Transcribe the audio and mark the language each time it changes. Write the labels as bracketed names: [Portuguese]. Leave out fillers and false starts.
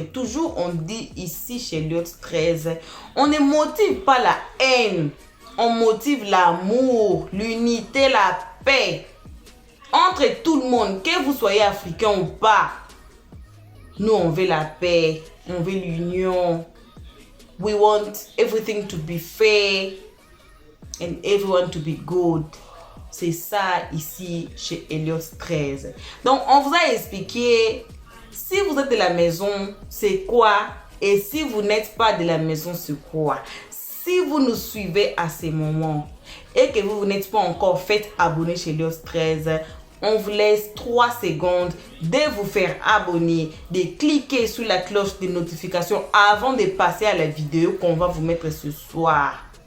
[French] Toujours on dit ici chez Elios 13, on ne motive pas la haine. On motive l'amour, l'unité, la paix. Entre tout le monde, que vous soyez africain ou pas. Nous, on veut la paix, on veut l'union. [English] We want everything to be fair and everyone to be good. [French] C'est ça ici chez Elios 13. Donc, on vous a expliqué, si vous êtes de la maison, c'est quoi Et si vous n'êtes pas de la maison Secours, si vous nous suivez à ces moments et que vous n'êtes pas encore fait abonner chez Léos 13, on vous laisse 3 secondes de vous faire abonner, de cliquer sur la cloche de notification avant de passer à la vidéo qu'on va vous mettre ce soir.